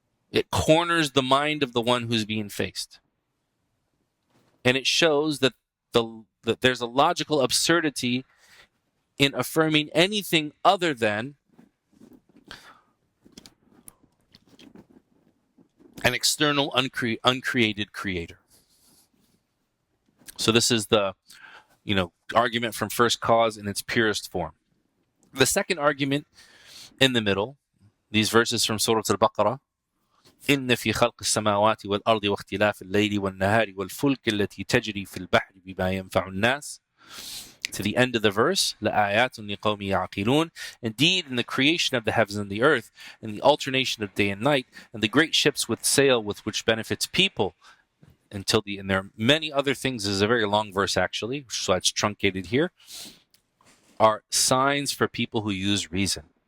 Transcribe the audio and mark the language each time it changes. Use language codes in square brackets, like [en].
[en] It corners the mind of the one who's being faced. And it shows that there's a logical absurdity in affirming anything other than an external, uncreated creator. So this is the, argument from first cause in its purest form. The second argument in the middle, these verses from Surah Al-Baqarah, [ar] إن في خلق السماوات والأرض واختلاف الليل والنهار والفلك التي تجري في البحر بما ينفع الناس, [en] to the end of the verse, [ar] لآيات لقوم يعقلون. [en] Indeed, in the creation of the heavens and the earth, and the alternation of day and night, and the great ships with sail with which benefits people, and there are many other things. This is a very long verse actually, so it's truncated here, are signs for people who use reason.